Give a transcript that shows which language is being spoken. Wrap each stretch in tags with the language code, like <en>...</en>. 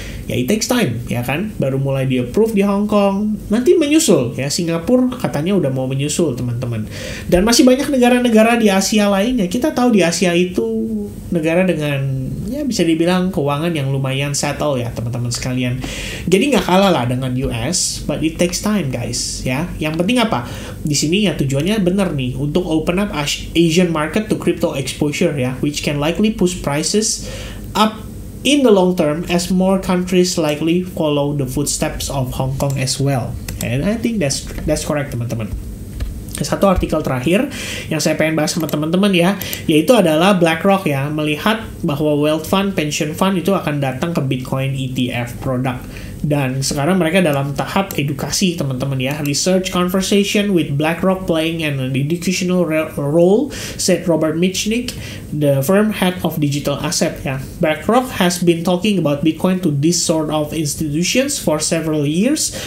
<id>Ya</id> <en>it takes time</en> <id>ya kan, baru mulai di approve di Hong Kong, nanti menyusul ya. Singapura katanya udah mau menyusul teman-teman, dan masih banyak negara-negara di Asia lainnya. Kita tahu di Asia itu negara dengan ya bisa dibilang keuangan yang lumayan settle ya teman-teman sekalian. Jadi nggak kalah lah dengan US,</id> <en>but it takes time guys</en> <id>ya. Yang penting apa di sini ya, tujuannya benar nih untuk</id> <en>open up Asian market to crypto exposure ya, which can likely push prices up in the long term as more countries likely follow the footsteps of Hong Kong as well. And I think that's correct</en> <id>teman-teman. Satu artikel terakhir yang saya pengen bahas sama teman-teman ya, yaitu adalah BlackRock ya, melihat bahwa wealth fund, pension fund itu akan datang ke Bitcoin ETF produk. Dan sekarang mereka dalam tahap edukasi teman-teman ya.</id> <en>Research conversation with BlackRock playing an educational role, said Robert Mitchnick, the firm head of digital asset ya. BlackRock has been talking about Bitcoin to this sort of institutions for several years.</en>